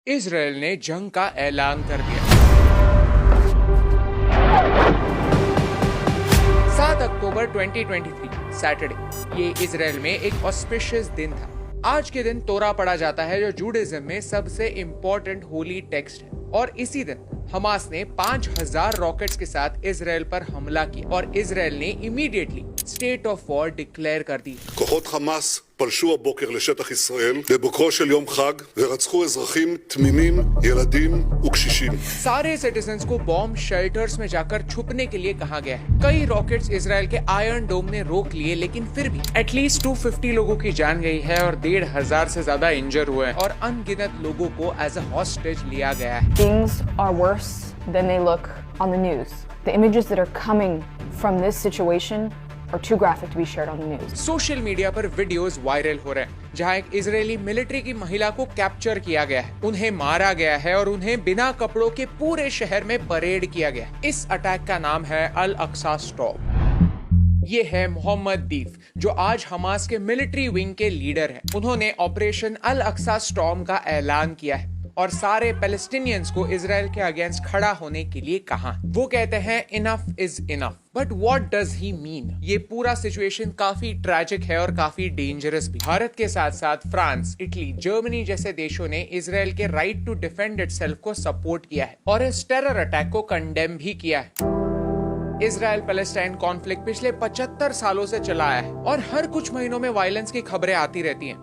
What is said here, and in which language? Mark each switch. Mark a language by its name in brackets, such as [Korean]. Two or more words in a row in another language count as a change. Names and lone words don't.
[Hindi] इजराइल ने जंग का ऐलान कर दिया। 7 अक्टूबर 2023 सैटरडे, ये इजराइल में एक ऑस्पिशियस दिन था। आज के दिन तोरा पढ़ा जाता है, जो जूडाइज्म में सबसे इंपॉर्टेंट [English] holy text [Hindi] है। और इसी दिन हमास ने 5000 रॉकेट्स के साथ इजराइल पर हमला किया और इजराइल ने इमीडिएटली [English] state of war declare [Hindi] कर दी। [Hebrew] כוחות חמאס פלשו הבוקר לשטח ישראל בבוקרו של יום חג ורצחו אזרחים תמימים, ילדים וקשישים. [Hindi] सारे सिटीजन्स को [English] bomb shelters [Hindi] में जाकर छुपने के लिए कहा गया है। कई रॉकेट्स इजराइल के आयरन डोम ने रोक लिए, लेकिन फिर भी एटलीस्ट 250 लोगों की जान गई है और 1500 से ज्यादा इंजर हुए हैं और अनगिनत लोगों को [English] as a hostage [Hindi] लिया गया है। [English] Things are worse than they look on the news. The images that are coming from this situation are too graphic to be shared on the news. social media [Hindi] पर [English] videos viral [Hindi] हो रहे हैं जहां एक इजरायली मिलिट्री की महिला को कैप्चर किया गया है, उन्हें मारा गया है और उन्हें बिना कपड़ों के पूरे शहर में परेड किया गया है। इस अटैक का नाम है अल अक्सा स्टॉर्म। ये है मोहम्मद दीफ, जो आज हमास के [English] military wing [Hindi] के लीडर हैं। उन्होंने ऑपरेशन अल अक्सा स्टॉर्म का ऐलान किया है और सारे पैलेस्टीनियंस को इजराइल के अगेंस्ट खड़ा होने के लिए कहा। [English] वो कहते हैं enough is enough. But what does he mean? [Hindi] ये पूरा सिचुएशन काफी ट्रैजिक है और काफी डेंजरस भी। भारत के साथ साथ फ्रांस, इटली, जर्मनी जैसे देशों ने इजराइल के [English] right to defend itself [Hindi] को सपोर्ट किया है और इस [English] terror attack [Hindi] को कंडेम भी किया है। इजराइल पैलेस्टाइन कॉन्फ्लिक्ट पिछले 75 सालों से चला आया है और हर कुछ महीनों में वायलेंस की खबरें आती रहती हैं।